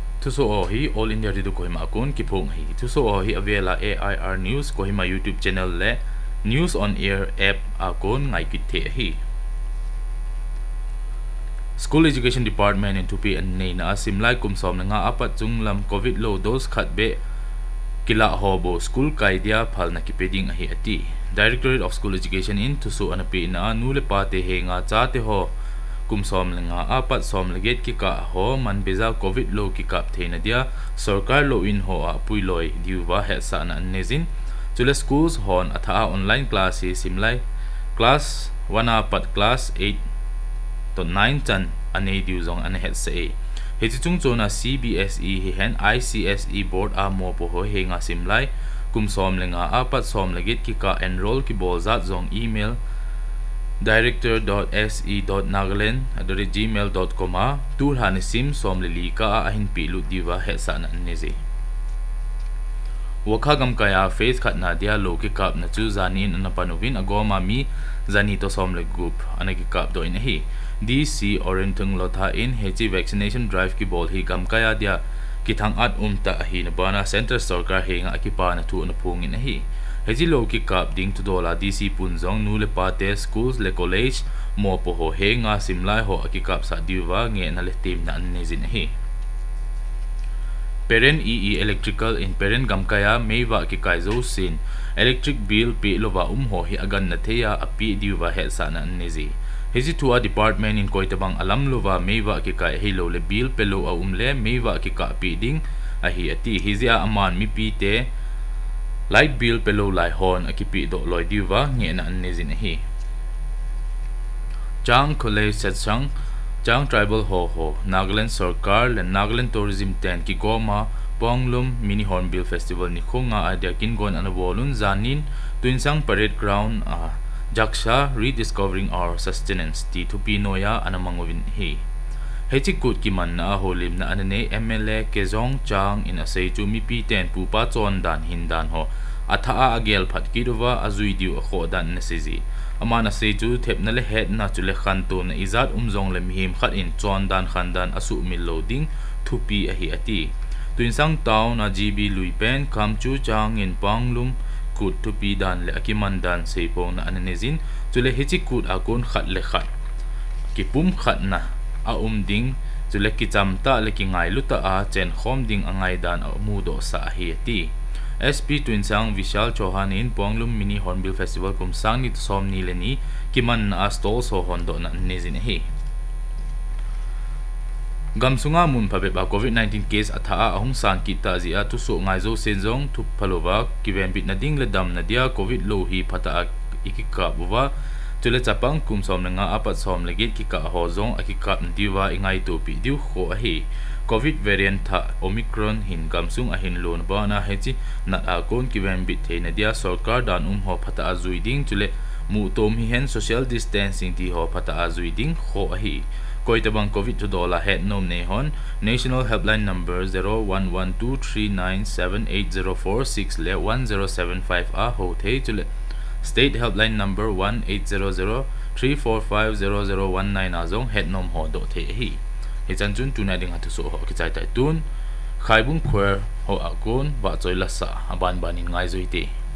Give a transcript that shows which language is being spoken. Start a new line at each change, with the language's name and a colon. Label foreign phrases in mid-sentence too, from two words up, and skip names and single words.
Thulung: thu so hi All India Radio Kohima akun ki phung hi thu so hi avela AIR News Kohima YouTube channel le News on Air app akun ngai ki the hi School Education Department in Tupi and Naina Simlai Kumsom nga apat junglam COVID low dose khat be kila hobo school kaidia phal na kipeding ahi ati Directorate of School Education in Tusu anapi na nule pate he nga chate ho kumsom nga apat som laget ki ka ho man beza COVID low ki kap theina dia sarkar lo in ho a puiloi diwa he sa na nezin chule schools hon atha
English: online classes
Thulung: simlai class 1 apat class 8 to 9 chan ane diu zong ane het se he chung chona CBSE he hen ICSE board a mo po ho he nga simlai kum som lenga apat som legit ki ka enroll ki bolzat zong email director.se.nagaland@gmail.com a tur han sim som lili ka ahin pilu diwa he sa na nezi wakha gam kaya face khat na dia lo ki kap na chu zanin na panovin agoma mi zani to som le group anaki kap do in hi DC Orientung Lotha in hechi
English: vaccination drive
Thulung: ki bol hi gam kaya dia kithang at umta hi na bana center sarkar he nga akipa na tu na pungin hi hechi lo ki kap ding to dola DC punjong nule pate schools le college mo po ho he nga simlai ho akikap sa diwa nge na le team na nezin hi Parent EE Electrical in Parent Gamkaya Meiwa ki kaizo sin
English: electric bill
Thulung: pe lova ho hi agan na theya api diwa he sa na nezi Hezi tua department in koitabang alam lova meiwa ki kai hilo le bill pelo a le meiwa ki ka pi ding ahi ati hizia aman mi pi te
English: light bill
Thulung: pelo lai hon akipi do loi diwa nge na nezin hi Chang College Setsang Chang Tribal Ho Nagaland Sarkar le Nagaland Tourism Tent ki goma Ponglum Mini Hornbill Festival ni khonga adia kingon anabolun zanin tuinsang
English: parade ground
Thulung: Jaksha Rediscovering Our Sustenance ti Tupinoya anamangwin hi hechikut ki man na holim na anane MLA Kezong Chang in asay chumi piten pupa chon dan hindan ho atha agel phat kiruwa azui diu kho dan nasizi amana se chu thep na le het na chule khanto na izat umjong le mihim khat in chon dan khandan asu mil loading thupi ahi ati tuinsang town na GB Luipen Kamchu Chang in Panglum kut thupi dan le akiman dan sepo na ananezin chule hechikut akon khat le khat kipum khat na a ding chule kichamta le ki ngai luta a chen khom ding angai dan mudo sa hi ati SP Tuinsang Vishal Chauhan in Ponglum Mini Hornbill Festival kumsang ni som ni leni kiman na stall so hondo na nezin hi Gamsunga mun pabe ba COVID-19 case atha ahung san kita zia tu so ngai zo senjong tu palova kiven bit na ding le dam na dia COVID lo hi phata ikika buwa tule chapang kum som nga apat som legit ki ka hozong akika diwa ingai to pi diu kho hi COVID variant tha Omicron hin gamsung ahin lon ba na hechi na akon kiven bit the na dia sarkar dan ho phata azui ding tule mu tom hi hen
English: social distancing
Thulung: ti ho phata azui ding kho hi Koitabang COVID to dola het nom nehon National Helpline Number 0112397804 le 1075 a ho the chule State Helpline Number 180034500019 azong het nom ho do the hi he chanchun tunai ding hatu so ho ki chai tai tun khaibung khwer ho akon ba choi la sa aban banin ngai zoite